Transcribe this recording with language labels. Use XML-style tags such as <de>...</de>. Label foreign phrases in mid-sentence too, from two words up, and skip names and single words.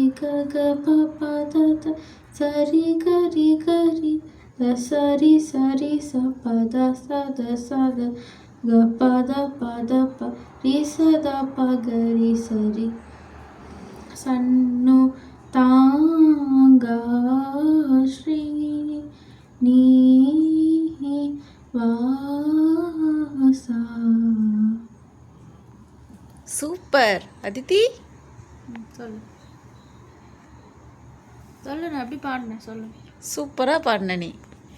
<ta>గ గ ప ప ద ద సరి గరి గరి సరి సరి స ప ద స ద స ద గ ప ద ప రి స ద ప గరి సరి సన్ను తా நீ வாசா. சூப்பர். அதித்தி சொல்லு சொல்லு, நான் எப்படி பாடினேன் சொல்லு. சூப்பராக பாடின நீ.</ta>